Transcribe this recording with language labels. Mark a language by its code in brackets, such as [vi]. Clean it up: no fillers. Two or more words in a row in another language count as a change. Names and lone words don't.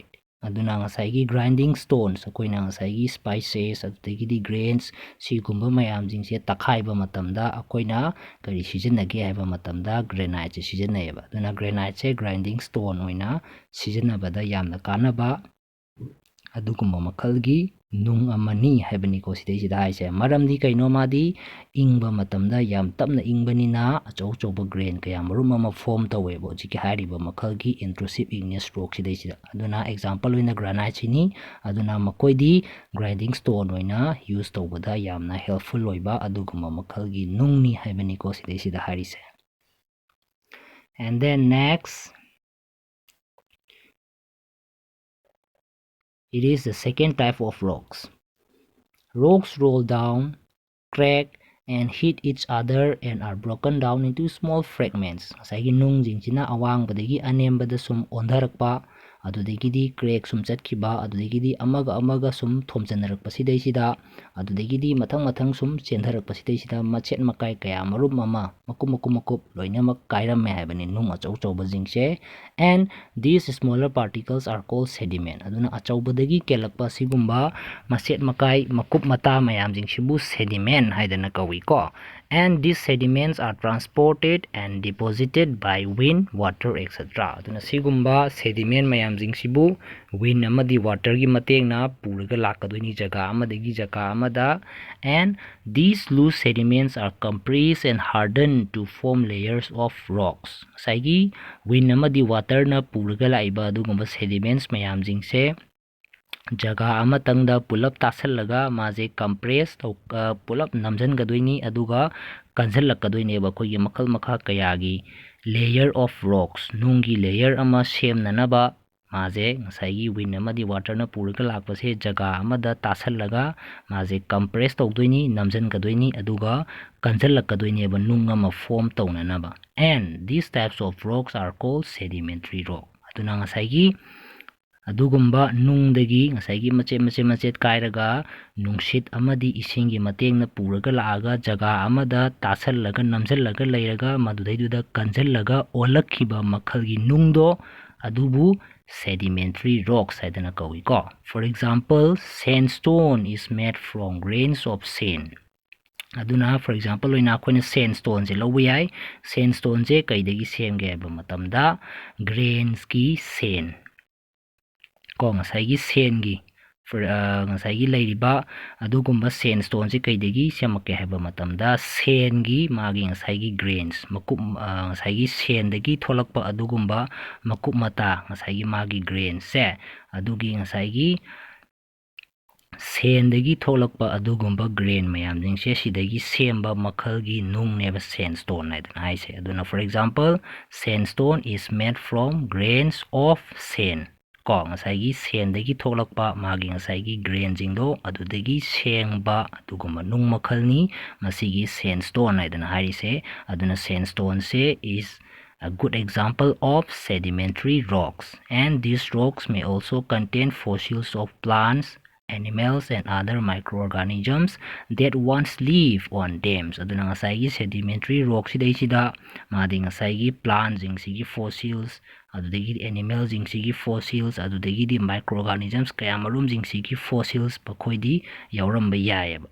[mni] Aduna ngasai [en] grinding stones [mni] akoina ngasai spices adutagidi grains sigumba mayam jingse takhaiba matamda akoina kari sizinage haiba matamda granite sizinayeba. Aduna granite se [en] grinding stone [mni] oina sizinabada yamna kanaba adugumba makalgi nung amani haibani ko sidai haise maramdi kaino madi ingba matamda yam tapna ingbanina achau chauba grain kaya marum ama form tawebo jiki hariba makalgi [en] intrusive igneous rock [mni] sidai aduna example oina granite sini aduna makoidi [en] grinding stone [mni] oina use tawbada yamna helpful oiba adugumba makalgi nungni haibani ko sidai harise. [en] And then next, it is the second type of rocks. Rocks roll down, crack, and hit each other and are broken down into small fragments. [mni] Ngasai nung jingchina awang badagi anembada sum ondharakpa adudagidi crack sum chatkiba adudagidi amaga sum thomjanarakpa sidaisida adudagidi mathang sum chendharakpa sidaisida machet makai kaya marum mama makup loinamak kairamme haibani nung achau chauba jingse, [en] and these smaller particles are called sediment. [mni] Aduna achaubadagi kelakpa sigumba machet makai makup mata mayam jingsibu sediment haidana kawi ko, [en] and these sediments are transported and deposited by wind, water, etc. [mni] Aduna sigumba sediment mayam jingsibu wind amadi water gi matengna puraga lakadoini jaga amadagi jaga amada, [en] and these loose sediments are compressed and hardened to form layers of rocks. [mni] Saigi wind amadi water na puraga laiba adugumba sediments mayam jingse jaga amatangda pulap tasallaga maje compress pulap namjangadoini aduga kanjallakadoineba koigi makal makha kayagi [en] layer of rocks [mni] nungi layer ama semnanaba maje ngasai wind amadi water na puraga lakpase jaga amada tasallaga maje compress tawdoini namjangadoini aduga kanjallakadoineba nung ama form tawnanaba, [en] and these types of rocks are called sedimentary rock. [mni] Aduna ngasai adugumba nungdagi ngasai machet kairaga nungsit amadi isingi matengna puraga laaga jaga amada tasallaga namjallaga leiraga madudaiduda kanjallaga olakhiba makhalgi nungdo adubu [en] sedimentary rocks [mni] haidana kawi ko. [en] For example, sandstone is made from grains of sand. [mni] Aduna [en] for example [mni] oina akoina sandstone je lawba yai. Sandstone je kaidagi semge haiba matamda grains ki sand ko ngasai sengi ngasai leiriba adugumba sandstone je kaidagi semake haiba matamda sengi magi ngasai grains makup ngasai sendagi tholakpa adugumba makup mata ngasai magi grains se adugi ngasai sendagi tholakpa adugumba grain mayam jingse sidagi semba makhalgi nungneba sandstone haidana haise. Aduna [en] for example, sandstone is made from grains of sand [mni] ko ngasai sendagi tholakpa magi ngasai grain jingdo adudagi sengba adugumba nung makhalni masigi sandstone haidana harise. [en] Aduna sandstone se is a good example of sedimentary rocks, and these rocks may also contain fossils of plants, animals, and other microorganisms that once live on them. [mni] Aduna ngasai [en] sedimentary rocks [mni] sidaisida madi ngasai plants jingsigi fossils adudagi animals jingsigi fossils adudagi microorganisms kaya marum jingsigi fossils pakhoidi yauramba yayeba.